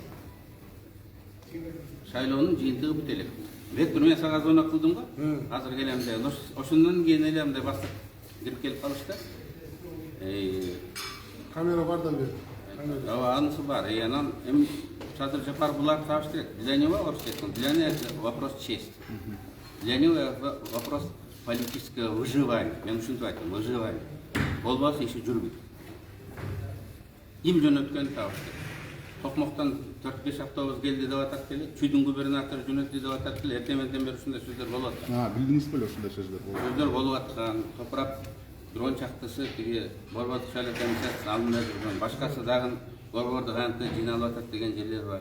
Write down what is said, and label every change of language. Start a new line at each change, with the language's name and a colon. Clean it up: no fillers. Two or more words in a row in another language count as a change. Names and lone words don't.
Kyrgyz: Шайлоонун жыйынтыгы бүт элек. Бет мен сага звонок кылдым го. Азыр келем деп. Ошондон кийин эле мындай бастык кирип келип калышты. Камера бардан бери. Ооба, анысы бар. Анан эми Садыр Жапаров буларды табыш керек.
Russian: Для него это вопрос чести. Для него вопрос политического выживания.
Kyrgyz: Мен ушинтип айттым, выживание. Болбосо иши жүрбөйт. Им жөнөткөн табыш керек. Токмоктон 4-5 автобус келди деп атат эле, Чүйдүн губернатору жөнөттү деп атат эле, эртеменден бери ушундай сөздөр болуп атат. Билдиңиз беле ушундай сөздөр болуп? Сөздөр болуп аткан, топурап дрон чактысы тиги Борбордук шайлоо комиссиясынын алдында жүргөн, башкасы дагы борбордук аянтта жыйналып атат деген жерлер бар.